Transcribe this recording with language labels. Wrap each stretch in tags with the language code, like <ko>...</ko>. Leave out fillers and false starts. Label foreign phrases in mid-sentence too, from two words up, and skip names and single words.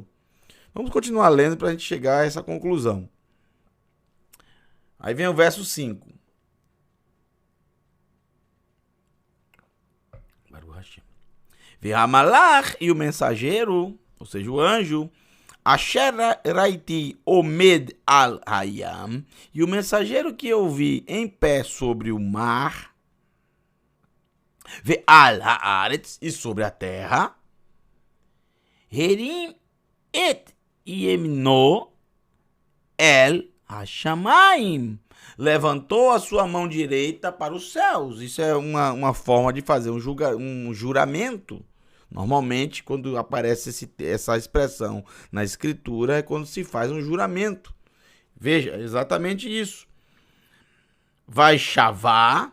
<pt>Vamos continuar lendo para a gente chegar a essa conclusão. Aí vem o verso 5. Ve'hamalach, e o mensageiro, ou seja, o anjo,</pt> <he>אשר ראיתי עומד על הים,</he> <pt>e o mensageiro que eu vi em pé sobre o mar,</pt> <he>ועל הארץ,</he> <pt>e sobre a terra,</pt> <he>הרים את ימינו אל השמים,</he> <pt>levantou a sua mão direita para os céus. Isso é uma forma de fazer um juramento. Normalmente, quando aparece essa expressão na escritura, é quando se faz um juramento. Veja, exatamente isso. Vai chavar.</pt>